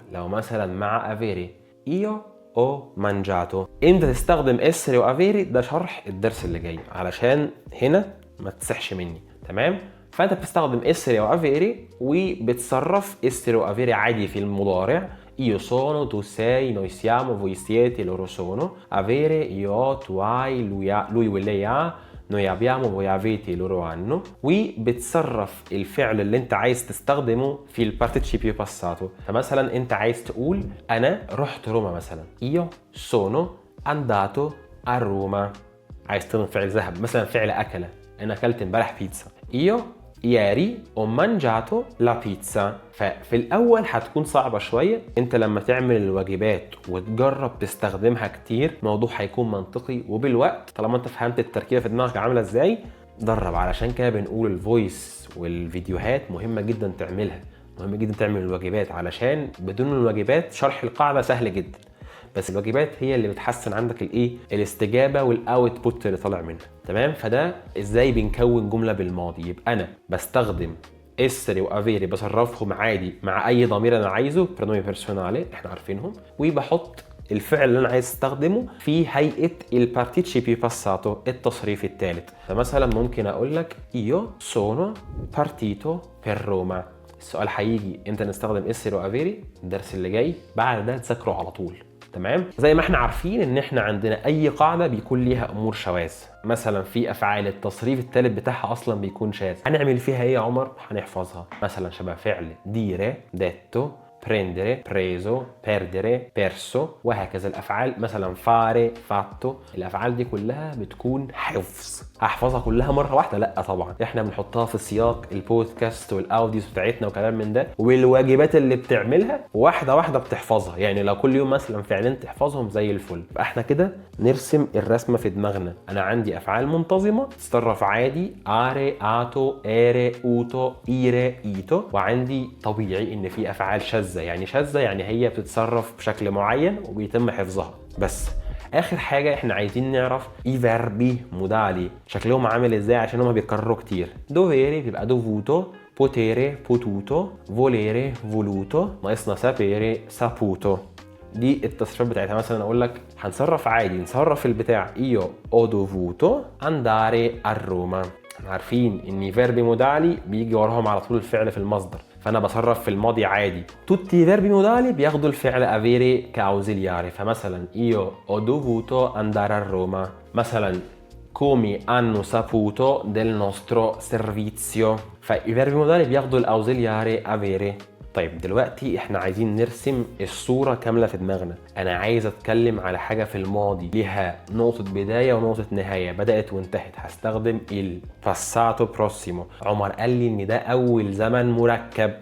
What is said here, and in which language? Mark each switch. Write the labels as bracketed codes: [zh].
[ar] لو مثلا مع افيري io او مانجاتو. امتى تستخدم اسري وافيري؟ ده شرح الدرس اللي جاي علشان هنا ما تسحش مني، تمام؟ فانت بتستخدم اسري وافيري وبتصرف اسري وافيري عادي في المضارع. [it] io sono tu sei noi siamo voi siete loro sono. avere io ho tu hai lui o lei ha noi abbiamo voi avete loro hanno. [ar] وبتصرف الفعل اللي انت عايز تستخدمه في البارتيسيبيو باساتو. فمثلا انت عايز تقول انا رحت روما مثلا [it] io sono andato a Roma. [ar] عايز تستخدم فعل ذهب مثلا فعل اكل، انا اكلت امبارح بيتزا [it] io ieri ho mangiato la pizza. [ar] ففي الاول هتكون صعبة شوية، انت لما تعمل الواجبات وتجرب تستخدمها كتير الموضوع هيكون منطقي، وبالوقت طالما انت فهمت التركيبة في دماغك عاملة ازاي درب. علشان كده بنقول الفويس والفيديوهات مهمة جدا تعملها، مهم جدا تعمل الواجبات، علشان بدون الواجبات شرح القاعدة سهل جدا. بس الواجبات هي اللي بتحسن عندك الايه، الاستجابه والاوتبوت اللي طالع منها. تمام؟ فده ازاي بنكون جمله بالماضي. يبقى انا بستخدم essere وافيري بصرفهم عادي مع اي ضمير انا عايزه، برونومي بيرسونالي احنا عارفينهم، وبحط الفعل اللي انا عايز استخدمه في هيئه البارتيسيبي باساتو، التصريف الثالث. فمثلا ممكن اقول لك [it] io sono partito per Roma. [ar] السؤال هيجي امتى نستخدم essere وافيري؟ الدرس اللي جاي بعد ده تذاكره على طول. تمام؟ زي ما احنا عارفين ان احنا عندنا اي قاعده بيكون ليها امور شواذ. مثلا في افعال التصريف الثالث بتاعها اصلا بيكون شاذ، هنعمل فيها ايه يا عمر؟ هنحفظها. مثلا شبه فعل [it] dire detto prendere preso perdere perso [ar] وهكذا. الافعال مثلا [it] fare fatto، [ar] الافعال دي كلها بتكون حفظ. احفظها كلها مره واحده؟ لا طبعا، احنا بنحطها في سياق البودكاست والاوديوز بتاعتنا وكلام من ده، والواجبات اللي بتعملها واحده واحده بتحفظها. يعني لو كل يوم مثلا فعلين تحفظهم زي الفل. فاحنا كده نرسم الرسمه في دماغنا. انا عندي افعال منتظمه تتصرف عادي are ato ere uto ire ito، وعندي طبيعي ان في افعال شاذه. يعني شاذه يعني هي بتتصرف بشكل معين وبيتم حفظها. بس اخر حاجه احنا عايزين نعرف اي فيربي مودالي شكلهم عامل ازاي، عشان هما بيتكرروا كتير. دوفيري بيبقى دوفوتو، بوتيري بوتوتو، فوليري فولوتو، ناقصنا سابيري سابوتو. دي التصريفات بتاعتها. مثلا اقول لك هنصرف عادي، نصرف البتاع [it] io ho dovuto andare a Roma. [ar] عارفين ان فيربي مودالي بيجي وراهم على طول الفعل في المصدر، فانا بصرف في الماضي عادي. [it] tutti i verbi modali [ar] بياخدوا الفعل [it] avere كاوزيلياري. [ar] فمثلا [it] io ho dovuto andare a Roma. [ar] مثلا [it] come hanno saputo del nostro servizio. [ar] فالverbi modali بياخدوا الاوزيلياري avere. طيب دلوقتي احنا عايزين نرسم الصورة كاملة في دماغنا. انا عايز اتكلم على حاجة في الماضي ليها نقطة بداية ونقطة نهاية، بدأت وانتهت. هستخدم الباساتو بروسيمو. عمر قال لي ان ده اول زمن مركب.